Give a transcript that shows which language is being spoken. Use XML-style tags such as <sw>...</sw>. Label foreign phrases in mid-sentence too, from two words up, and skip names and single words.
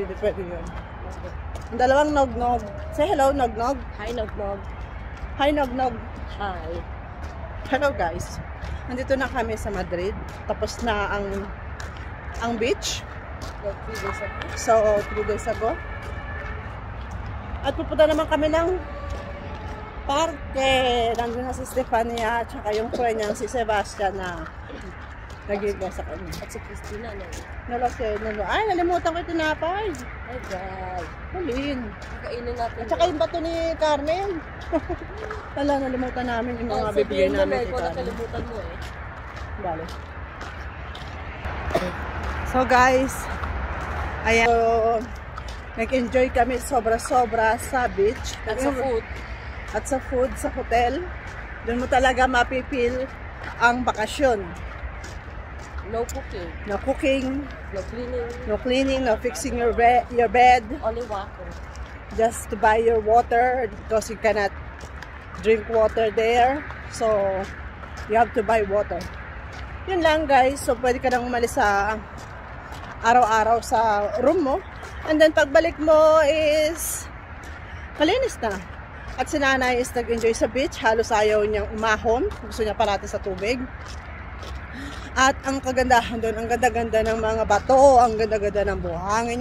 <tl>pwede yun. Ang dalawang nog-nog.</tl> <en>Say hello, nog-nog. Hi, nog-nog. Hi, nog-nog. Hi. Hello guys.</en> <tl>Nandito na kami sa Madrid. Tapos na ang beach.</tl> <en>Like 3 days ago. So, 3 days ago.</en> <tl>At pupunta naman kami ng parke. Nandun na si Stefania at saka yung friend niya si Sebastian na nag-iiga sa kanya. At si Christina na yun. Ay, nalimutan ko yung tinapay. Ay, God. Halin. Kainin natin. At saka yung bato ni Carmen. Wala, nalimutan namin yung mga bibigay namin kay Carmen. Nakalimutan mo eh. Dali. So guys, ayan. So, nag-enjoy kami sobra-sobra sa beach. At sa food. At sa food, sa hotel. Doon mo talaga mapipil ang bakasyon.</tl> <en>No cooking. No cooking. No cleaning. No cleaning, no fixing your bed. Only water. Just to buy your water because you cannot drink water there. So, you have to buy water.</en> <tl>Yun lang guys. So, pwede ka nang umalis sa araw-araw sa room mo. And then, pagbalik mo is malinis na. At si nanay is nag-enjoy sa beach. Halos ayaw niyang umahon. Gusto niya parati sa tubig. At ang kagandahan doon, ang ganda-ganda ng mga bato, ang ganda-ganda ng buhangin.</tl>